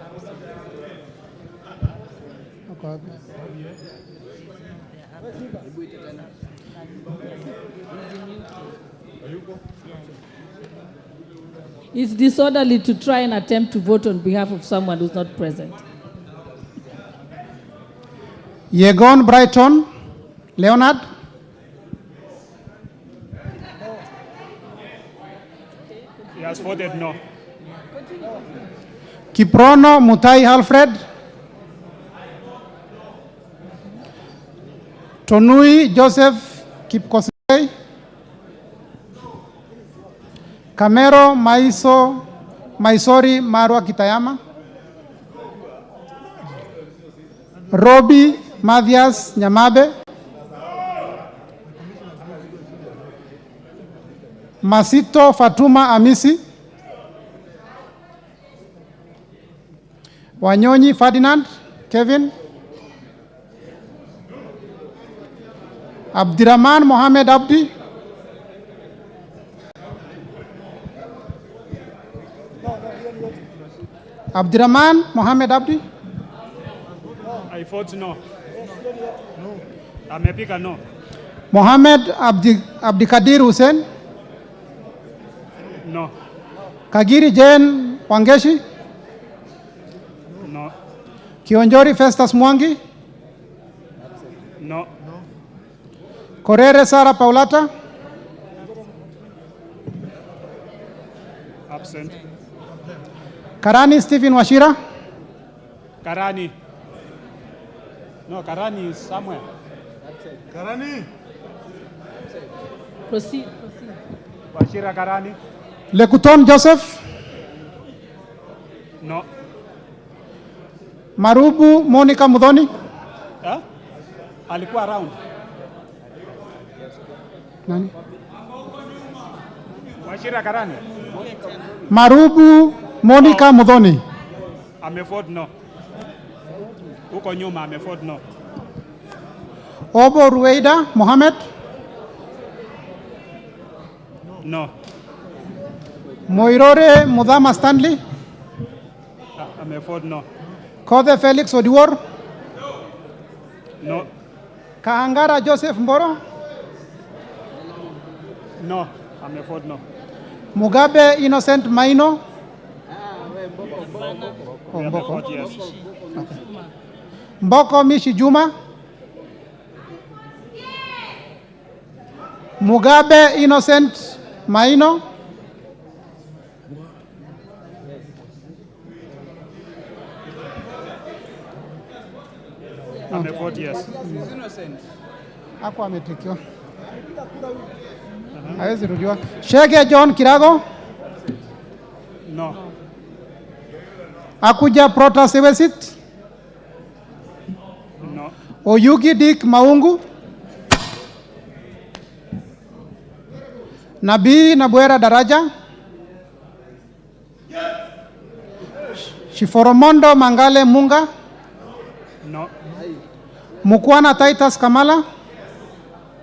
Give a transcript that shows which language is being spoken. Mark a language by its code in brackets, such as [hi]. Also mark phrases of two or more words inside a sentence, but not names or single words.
[en] It's disorderly to try and attempt to vote on behalf of someone who's not present. Yegon Brighton Leonard. He has voted no. Kiprono Mutai Alfred. Tonui Joseph Kipkosgei. Kamero Maisori Marwa Kitayama. Robi Mathias Nyamabe. Masito Fatuma Amisi. Wanyonyi Ferdinand Kevin. Abdirahman Mohamed Abdi. Abdirahman Mohamed Abdi. I vote no. [sw] Amepiga no. [en] Mohamed Abdikadir Hussein. No. Kagiri Jane Wangeshi. No. Kionjori Festus Mwangi. No. Korere Sara Paulata. Absent. Karani Stephen Washira. Karani. No, Karani is somewhere. Karani. Proceed. Washira Karani. Lekuton Joseph. No. Marubu Monica Mudhoni. [sw] Huh? Alikuwa around. Nani? Washira Karani. Marubu Monica Mudhoni. Amevote no. Huko nyuma amevote no. [en] Obo Ruweida Mohamed. No. Moirore Mudhama Stanley. [sw] Amevote no. [en] Kothe Felix Odiwor. No. Kaangara Joseph Mboro. [sw] No. Amevote no. [en] Mugabe Innocent Maino. Mboko. Yes. Okay. Mboko Mishi Juma. Mugabe Innocent Maino. [sw] Amevote yes. Hapo ametikiwa. Hawezi rudiwa. [en] Shege John Kirago. No. Akuja Protas Ewesit. No. Oyugi Dick Maungu. Nabii Nabwera Daraja. Shiforomondo Mangale Munga. No. Mukwana Titus Kamala.